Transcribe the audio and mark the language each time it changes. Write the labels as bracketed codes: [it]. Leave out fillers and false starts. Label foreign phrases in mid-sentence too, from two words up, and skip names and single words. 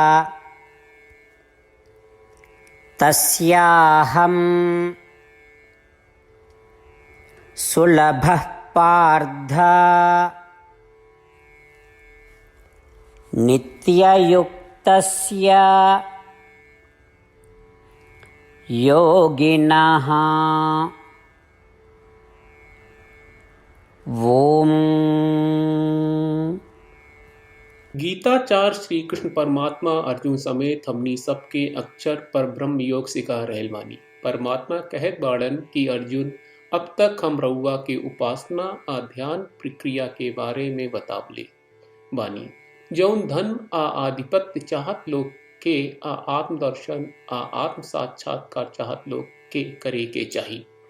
[sa] तस्याहं सुलभः पार्थ नित्ययुक्तस्य योगिनः। ओम। [bho] गीताचार्य श्री कृष्ण परमात्मा अर्जुन समेत हमनी सबके अक्षर पर ब्रह्म योग सिखा रहल बानी। परमात्मा कहत बाड़न कि अर्जुन अब तक हम रउआ के उपासना आ ध्यान प्रक्रिया के बारे में बतावले बानी। जौन धन आ आधिपत्य चाहत लोग के आ आत्मदर्शन आ आत्म साक्षात्कार चाहत लोग के करे के चाही।